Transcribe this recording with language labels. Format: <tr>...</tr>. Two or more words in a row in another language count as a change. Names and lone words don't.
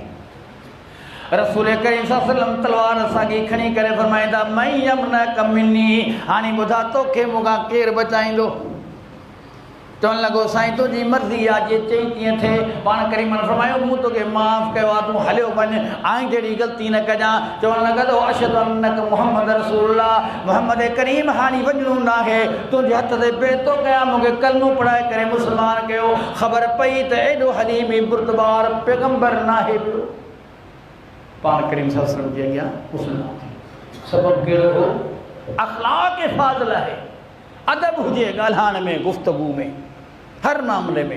<sd>रसूल करीम</sd> <ar>صلى الله عليه وسلم</ar> <sd>तलवार असांखे खणी करे फरमाईंदा, मई यमना कमिनी, हाणे ॿुधा तोखे मूंखां केरु बचाईंदो। चवणु लॻो साईं तुंहिंजी मर्ज़ी आहे, जीअं चई तीअं थिए। पाण करीम फरमायो, मूं तोखे माफ़ कयो आहे, तूं हलियो वञ, आईं जहिड़ी ग़लती न कजां। चवणु लॻो</sd> <ar>أشهد أنك محمد رسول الله,</ar> <sd>मुहम्मद करीम हाणे वञणो न आहे, तुंहिंजे हथ ते बेतो कयां, मूंखे कलमो पढ़ाए करे मुस्लमान कयो। ख़बर पई त एॾो हलीमी बुर्दबार पैगंबर न आहे पियो। पाण करीम</sd> <ar>صلى الله عليه وسلم</ar> <sd>जे अॻियां मुस्लमान थी। सबबु कहिड़ो हो? अख़लाक़ फाज़िल आहे, अदब हुजे ॻाल्हाइण में, गुफ़्तगू में, हर मामले में।</sd>